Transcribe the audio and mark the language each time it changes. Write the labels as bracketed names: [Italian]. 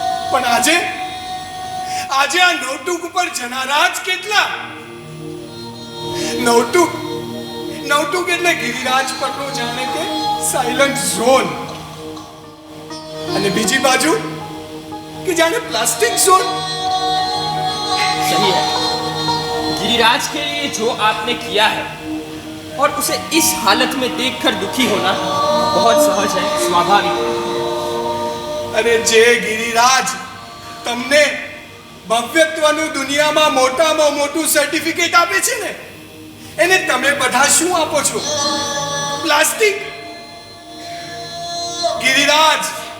[Gujarati] પણ આજે આ નવટૂક ઉપર જનારા જ કેટલા? નવટૂક એટલે ગિરિરાજ પરનો જાણે કે સાયલન્ટ ઝોન અને બીજી બાજુ कि जाने प्लास्टिक जोन. [Hindi] सही है. गिरिराज के लिए जो आपने किया है और उसे इस हालत में देखकर दुखी होना बहुत सहज है, स्वाभाविक है. [Gujarati] अरे जे गिरिराज તમને ભવ્યત્વનું દુનિયામાં મોટામાં મોટું સર્ટિફિકેટ આપે છે ને એને તમે બધા શું આપો છો? પ્લાસ્ટિક. ગિરિરાજ